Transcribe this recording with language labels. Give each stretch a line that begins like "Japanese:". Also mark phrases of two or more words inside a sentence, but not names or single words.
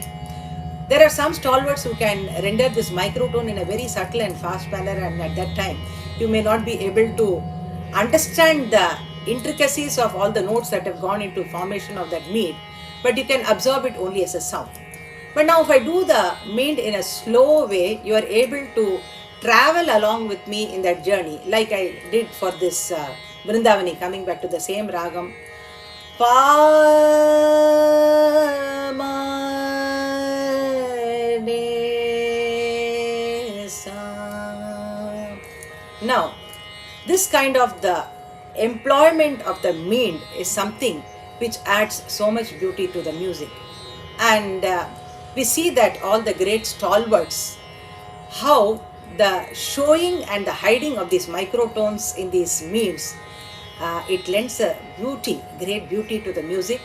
English: There are some stalwarts who can render this microtone in a very subtle and fast manner, and at that time you may not be able to understand the intricacies of all the notes that have gone into formation of that mead, but you can absorb it only as a sound. But now if I do the mead in a slow way, you are able to travel along with me in that journey, like I did for this Vrindavani, coming back to the same ragam. Pa ma de sa. Now, this kind of the employment of the mead is something which adds so much beauty to the music. And we see that all the great stalwarts, how the showing and the hiding of these microtones in these meads, it lends a beauty, great beauty to the music.